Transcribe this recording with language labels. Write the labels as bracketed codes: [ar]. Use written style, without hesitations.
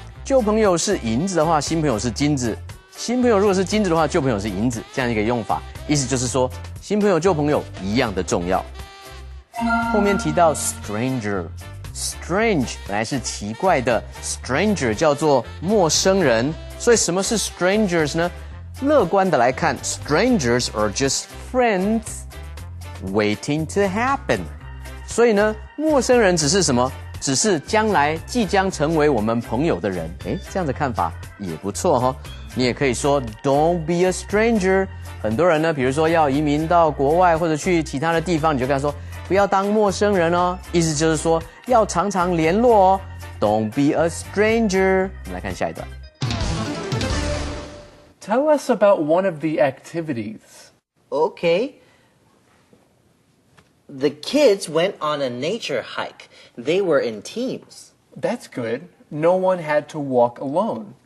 [zh] 旧朋友是银子的话，新朋友是金子；新朋友如果是金子的话，旧朋友是银子，这样一个用法，意思就是说，新朋友、旧朋友一样的重要。后面提到 stranger，strange 本来是奇怪的 ，stranger 叫做陌生人，所以什么是 strangers 呢？乐观的来看 [en] ，strangers are just friends waiting to happen。 [zh] 所以呢，陌生人只是什么？只是将来即将成为我们朋友的人。诶，这样的看法也不错哈。你也可以说 [en] Don't be a stranger。 [zh] 很多人呢，比如说要移民到国外或者去其他的地方，你就跟他说不要当陌生人哦。意思就是说要常常联络哦。 [en] Don't be a stranger。 [zh] 我们来看下一段。 [en] Tell us about one of the activities. Okay. The kids went on a nature hike. They were in teams. That's good. No one had to walk alone.